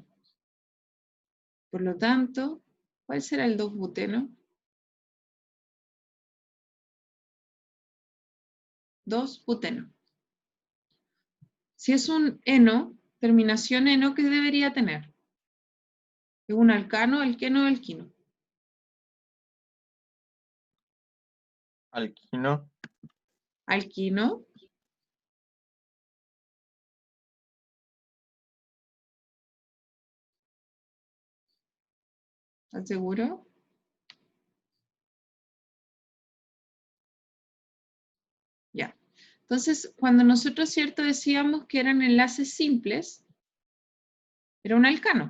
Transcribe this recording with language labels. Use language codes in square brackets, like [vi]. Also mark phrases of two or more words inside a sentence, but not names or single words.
[es] Por lo tanto, ¿cuál será el 2-buteno? 2-buteno. Si es un eno, terminación eno, ¿qué debería tener? ¿Es un alcano, alqueno o alquino? Alquino. Alquino. ¿Estás seguro? Ya. Entonces, cuando nosotros, ¿cierto?, decíamos que eran enlaces simples, era un alcano.